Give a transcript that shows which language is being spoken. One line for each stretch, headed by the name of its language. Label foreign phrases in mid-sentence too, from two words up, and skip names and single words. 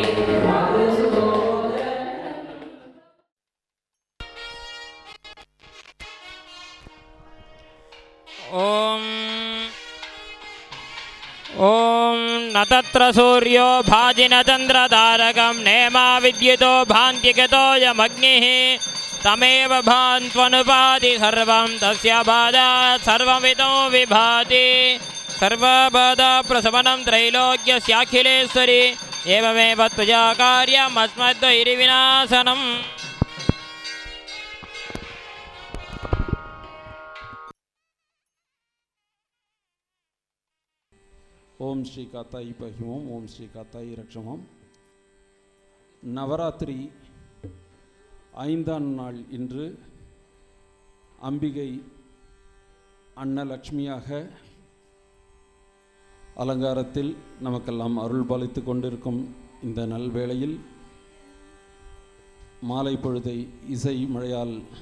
Sanskrit: ॐ न तत्र सूर्यो भाति न चन्द्रतारकं नेमा विद्युतो भान्त्यगतोऽयमग्निः तमेव भान्त्वनुपाति सर्वं तस्य बाधात् सर्वमितो विभाति सर्वबाधाप्रशमनं त्रैलोक्यस्याखिलेश्वरि एवमेव त्वया कार्यम् अस्मद्वैरिविनाशनम् ओं श्री कात्तायि पहिमोम् ओं श्री कात्तायि रक्षमम्.
Tamil: நவராத்திரி 5ஆம் நாள் இன்று அம்பிகை அன்னலக்ஷ்மியாக அலங்காரத்தில் நமக்கெல்லாம் அருள் பாலித்து கொண்டிருக்கும் இந்த நல்வேளையில் மாலை பொழுதை இசை மழையால்